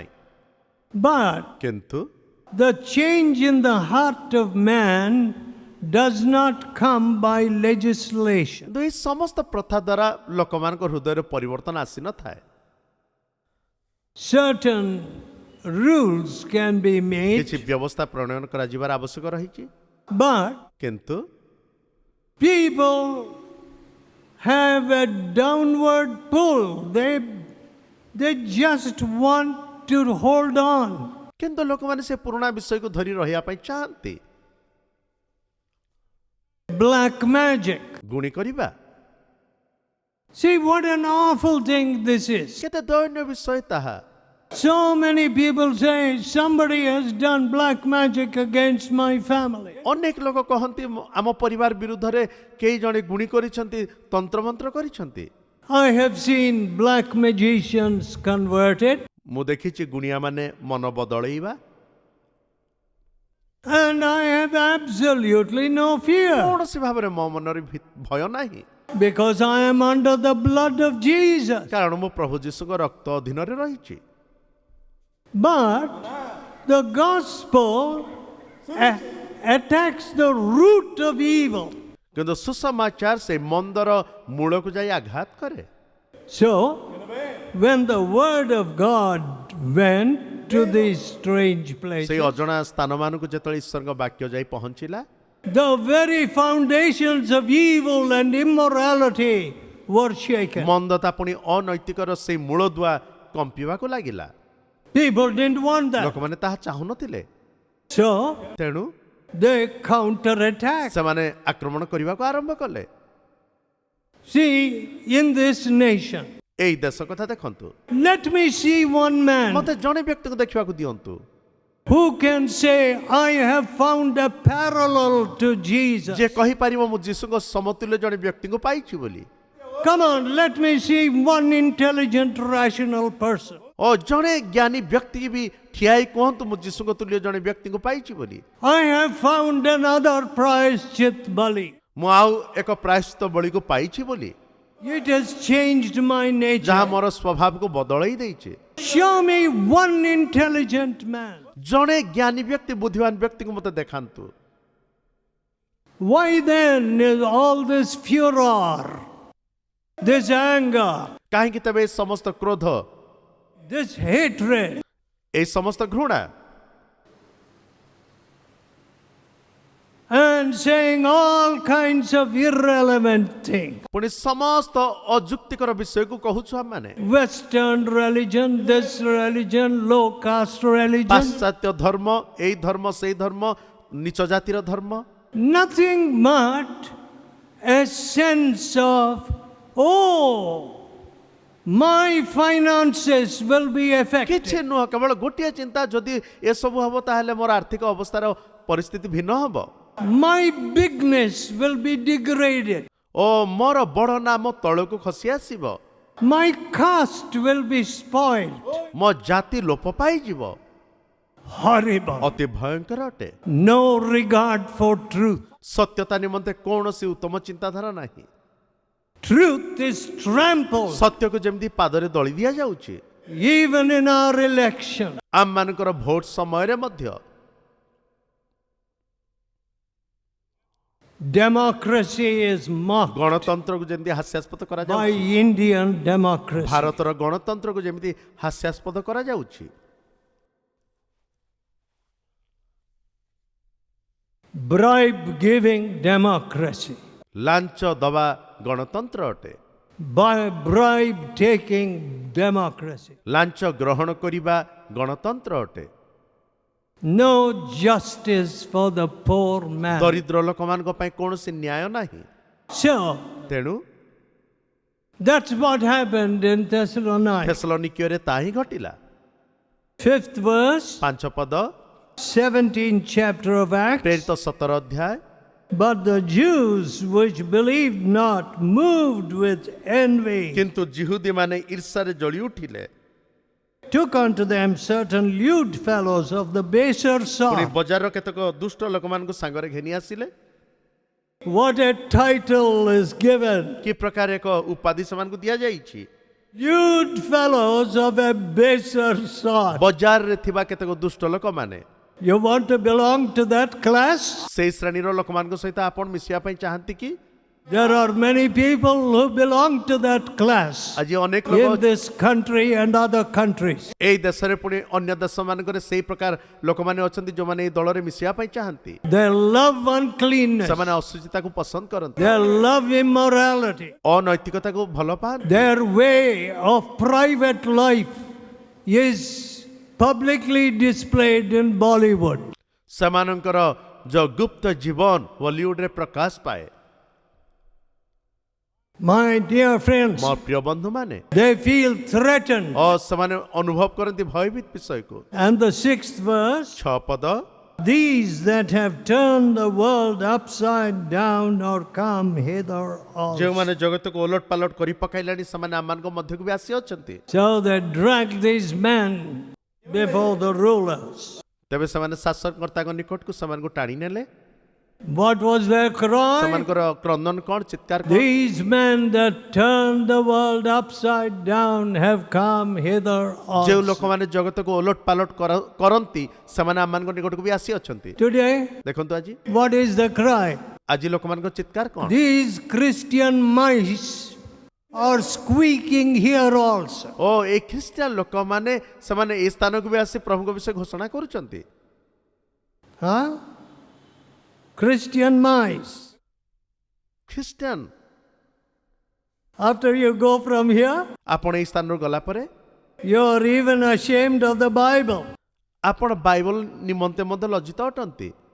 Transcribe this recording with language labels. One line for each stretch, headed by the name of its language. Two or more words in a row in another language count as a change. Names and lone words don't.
English: But
Odia: କିନ୍ତୁ
English: the change in the heart of man does not come by legislation.
Odia: କିନ୍ତୁ ଏହି ସମସ୍ତ ପ୍ରଥା ଦ୍ୱାରା ଲୋକମାନଙ୍କ ହୃଦୟରେ ପରିବର୍ତ୍ତନ ଆସିନଥାଏ।
English: Certain rules can be made,
Odia: କିଛି ବ୍ୟବସ୍ଥା ପ୍ରଣୟନ କରାଯିବାର ଆବଶ୍ୟକ ରହିଛି,
English: but
Odia: କିନ୍ତୁ
English: people have a downward pull. They just want to hold on.
Odia: କିନ୍ତୁ ଲୋକମାନେ ସେ ପୁରୁଣା ବିଷୟକୁ ଧରି ରହିବା ପାଇଁ ଚାହାନ୍ତି।
English: Black magic.
Odia: ଗୁଣି କରିବା
English: See what an awful thing this is.
Odia: କେତେ ଦୟନୀୟ ବିଷୟ ତାହା।
English: So many people say somebody has done black magic against my family.
Odia: ଅନେକ ଲୋକ କହନ୍ତି ଆମ ପରିବାର ବିରୁଦ୍ଧରେ କେହି ଜଣେ ଗୁଣି କରିଛନ୍ତି, ତନ୍ତ୍ରମନ୍ତ୍ର କରିଛନ୍ତି।
English: I have seen black magicians converted,
Odia: ମୁଁ ଦେଖିଛି ଗୁଣିଆ ମାନେ ମନ ବଦଳେଇବା,
English: and I have absolutely no fear
Odia: କୌଣସି ଭାବରେ ମୋ ମନରେ ଭୟ ନାହିଁ,
English: because I am under the blood of Jesus.
Odia: କାରଣ ମୁଁ ପ୍ରଭୁ ଯୀଶୁଙ୍କ ରକ୍ତ ଅଧୀନରେ ରହିଛି।
English: But the gospel attacks the root of evil.
Odia: କିନ୍ତୁ ସୁସମାଚାର ସେ ମନ୍ଦର ମୂଳକୁ ଯାଇ ଆଘାତ କରେ।
English: So, when the word of God went to these strange
Odia: ସେଇ
English: places,
Odia: ଅଜଣା ସ୍ଥାନମାନଙ୍କୁ ଯେତେବେଳେ ଈଶ୍ୱରଙ୍କ ବାକ୍ୟ ଯାଇ ପହଞ୍ଚିଲା,
English: the very foundations of evil and immorality were shaken.
Odia: ମନ୍ଦତା ପୁଣି ଅନୈତିକର ସେଇ ମୂଳଦୁଆ କମ୍ପିବାକୁ ଲାଗିଲା।
English: People didn't want that.
Odia: ଲୋକମାନେ ତାହା ଚାହୁଁନଥିଲେ,
English: So,
Odia: ତେଣୁ
English: they counterattacked.
Odia: ସେମାନେ ଆକ୍ରମଣ କରିବାକୁ ଆରମ୍ଭ କଲେ।
English: See, in this nation,
Odia: ଏଇ ଦେଶ କଥା ଦେଖନ୍ତୁ,
English: let me see one man
Odia: ମତେ ଜଣେ ବ୍ୟକ୍ତିକୁ ଦେଖିବାକୁ ଦିଅନ୍ତୁ
English: who can say, I have found a parallel to Jesus.
Odia: ଯେ କହିପାରିବ ମୁଁ ଯୀଶୁଙ୍କ ସମତୁଲ୍ୟ ଜଣେ ବ୍ୟକ୍ତିଙ୍କୁ ପାଇଛି ବୋଲି।
English: Come on, let me see one intelligent, rational person.
Odia: ଓ ଜଣେ ଜ୍ଞାନୀ ବ୍ୟକ୍ତି ବି ଠିଆ ହେଇ କୁହନ୍ତୁ ମୁଁ ଯୀଶୁଙ୍କ ତୁଲ୍ୟ ଜଣେ ବ୍ୟକ୍ତିଙ୍କୁ ପାଇଛି ବୋଲି।
English: I have found another
Odia: ପ୍ରାୟଶ୍ଚିତ ବଳି. ମୁଁ ଆଉ ଏକ ପ୍ରାୟଶ୍ଚିତ ବଳିକୁ ପାଇଛି ବୋଲି,
English: It has changed my
Odia: ଯାହା
English: nature.
Odia: ମୋର ସ୍ୱଭାବକୁ ବଦଳେଇ ଦେଇଛି।
English: Show me one intelligent man.
Odia: ଜଣେ ଜ୍ଞାନୀ ବ୍ୟକ୍ତି ବୁଦ୍ଧିମାନ ବ୍ୟକ୍ତିକୁ ମୋତେ ଦେଖାନ୍ତୁ।
English: Why then is all this furor, this anger,
Odia: କାହିଁକି ତେବେ ଏ ସମସ୍ତ କ୍ରୋଧ,
English: this hatred?
Odia: এই ସମସ୍ତ ଘୃଣା
English: And saying all kinds of irrelevant things.
Odia: ପୁଣି ସମସ୍ତ ଅଯୁକ୍ତିକର ବିଷୟକୁ କହୁଛୁ ଆମମାନେ।
English: Western religion, this religion, low caste religion.
Odia: ପାଶ୍ଚାତ୍ୟ ଧର୍ମ, ଏଇ ଧର୍ମ ସେଇ ଧର୍ମ, ନିଚ ଜାତିର ଧର୍ମ,
English: Nothing but a sense of, oh, my finances will be
Odia: କିଛି
English: affected.
Odia: ନୁହଁ, କେବଳ ଗୋଟିଏ ଚିନ୍ତା, ଯଦି ଏସବୁ ହବ ତାହେଲେ ମୋର ଆର୍ଥିକ ଅବସ୍ଥାର ପରିସ୍ଥିତି ଭିନ୍ନ ହବ,
English: My bigness will be degraded.
Odia: ଓ ମୋର ବଡ଼ ନାମ ତଳକୁ ଖସି ଆସିବ,
English: My caste will be spoiled.
Odia: ମୋ ଜାତି ଲୋପ ପାଇଯିବ।
English: Horrible.
Odia: ଅତି ଭୟଙ୍କର ଅଟେ।
English: No regard for truth.
Odia: ସତ୍ୟତା ନିମନ୍ତେ କୌଣସି ଉତ୍ତମ ଚିନ୍ତାଧାରା ନାହିଁ।
English: Truth is trampled
Odia: ସତ୍ୟକୁ ଯେମିତି ପାଦରେ ଦଳି ଦିଆଯାଉଛି,
English: even in our election.
Odia: ଆମମାନଙ୍କର ଭୋଟ ସମୟରେ ମଧ୍ୟ
English: Democracy is mocked
Odia: ଗଣତନ୍ତ୍ରକୁ ଯେମିତି ହାସ୍ୟାସ୍ପଦ
English: by
Odia: କରାଯାଉଛି,
English: Indian democracy.
Odia: ଭାରତର ଗଣତନ୍ତ୍ରକୁ ଯେମିତି ହାସ୍ୟାସ୍ପଦ କରାଯାଉଛି,
English: Bribe giving democracy.
Odia: ଲାଞ୍ଚ ଦବା ଗଣତନ୍ତ୍ର ଅଟେ।
English: By bribe taking democracy.
Odia: ଲାଞ୍ଚ ଗ୍ରହଣ କରିବା ଗଣତନ୍ତ୍ର ଅଟେ।
English: No justice for the poor man.
Odia: ଦରିଦ୍ର ଲୋକମାନଙ୍କ ପାଇଁ କୌଣସି ନ୍ୟାୟ ନାହିଁ।
English: So,
Odia: ତେଣୁ
English: that's what happened in Thessalonica.
Odia: ଥେସଲୋନିକୀୟରେ ତାହା ହିଁ ଘଟିଲା।
English: 5th verse,
Odia: 5 ପଦ,
English: 17th chapter of Acts.
Odia: ପ୍ରେରିତ 17 ଅଧ୍ୟାୟ।
English: But the Jews which believed not, moved with envy,
Odia: କିନ୍ତୁ ଜିହୁଦୀମାନେ ଈର୍ଷାରେ ଜଳି ଉଠିଲେ,
English: took unto them certain lewd fellows of the baser
Odia: ପୁଣି
English: sort.
Odia: ବଜାରର କେତେକ ଦୁଷ୍ଟ ଲୋକମାନଙ୍କୁ ସାଙ୍ଗରେ ଘେନି ଆସିଲେ।
English: What a title is given!
Odia: କି ପ୍ରକାର ଏକ ଉପାଧି ସେମାନଙ୍କୁ ଦିଆଯାଇଛି,
English: Lewd fellows of a baser sort.
Odia: ବଜାରରେ ଥିବା କେତେକ ଦୁଷ୍ଟ ଲୋକମାନେ।
English: You want to belong to that class?
Odia: ସେଇ ଶ୍ରେଣୀର ଲୋକମାନଙ୍କ ସହିତ ଆପଣ ମିଶିବା ପାଇଁ ଚାହାନ୍ତି କି?
English: There are many people who belong to that class
Odia: ଆଜି ଅନେକ
English: in
Odia: ଲୋକ
English: this country and other countries.
Odia: ଏଇ ଦେଶରେ ପୁଣି ଅନ୍ୟ ଦେଶମାନଙ୍କରେ ସେଇ ପ୍ରକାର ଲୋକମାନେ ଅଛନ୍ତି ଯେଉଁମାନେ ଏଇ ଦଳରେ ମିଶିବା ପାଇଁ ଚାହାନ୍ତି।
English: They love uncleanness.
Odia: ସେମାନେ ଅଶୁଚିତାକୁ ପସନ୍ଦ କରନ୍ତି,
English: They love immorality.
Odia: ଅନୈତିକତାକୁ ଭଲ ପାଆନ୍ତି।
English: Their way of private life is publicly displayed in Bollywood.
Odia: ସେମାନଙ୍କର ଯୋଉ ଗୁପ୍ତ ଜୀବନ ବଲିଉଡରେ ପ୍ରକାଶ ପାଏ।
English: My dear friends,
Odia: ମୋ ପ୍ରିୟ ବନ୍ଧୁମାନେ,
English: they feel threatened.
Odia: ସେମାନେ ଅନୁଭବ କରନ୍ତି ଭୟଭୀତ ବିଷୟକୁ।
English: And the 6th verse,
Odia: 6 ପଦ,
English: these that have turned the world upside down are come hither also.
Odia: ଯେଉଁମାନେ ଜଗତକୁ ଓଲଟ ପାଲଟ କରି ପକାଇଲାଣି ସେମାନେ ଆମମାନଙ୍କ ମଧ୍ୟକୁ ବି ଆସି ଅଛନ୍ତି।
English: So they dragged these men before the rulers.
Odia: ତେବେ ସେମାନେ ଶାସନକର୍ତ୍ତାଙ୍କ ନିକଟକୁ ସେମାନଙ୍କୁ ଟାଣି ନେଲେ।
English: What was their cry?
Odia: ସେମାନଙ୍କର କ୍ରନ୍ଦନ କଣ, ଚିତ୍କାର କଣ?
English: These men that turned the world upside down have come hither
Odia: ଯେଉଁ
English: also.
Odia: ଲୋକମାନେ ଜଗତକୁ ଓଲଟ ପାଲଟ କରନ୍ତି ସେମାନେ ଆମମାନଙ୍କ ନିକଟକୁ ବି ଆସି ଅଛନ୍ତି।
English: Today,
Odia: ଦେଖନ୍ତୁ ଆଜି
English: what is the cry?
Odia: ଆଜି ଲୋକମାନଙ୍କ ଚିତ୍କାର କଣ?
English: These Christian mice are squeaking here also.
Odia: ଓ ଏଇ ଖ୍ରୀଷ୍ଟିଆନ ଲୋକମାନେ ସେମାନେ ଏଇ ସ୍ଥାନକୁ ବି ଆସି ପ୍ରଭୁଙ୍କ ବିଷୟ ଘୋଷଣା କରୁଛନ୍ତି।
English: Huh? Christian mice.
Odia: ଖ୍ରୀଷ୍ଟିଆନ,
English: After you go from here,
Odia: ଆପଣ ଏଇ ସ୍ଥାନରୁ ଗଲା ପରେ
English: you are even ashamed of the Bible.
Odia: ଆପଣ ବାଇବଲ ନିମନ୍ତେ ମଧ୍ୟ ଲଜ୍ଜିତ ଅଟନ୍ତି।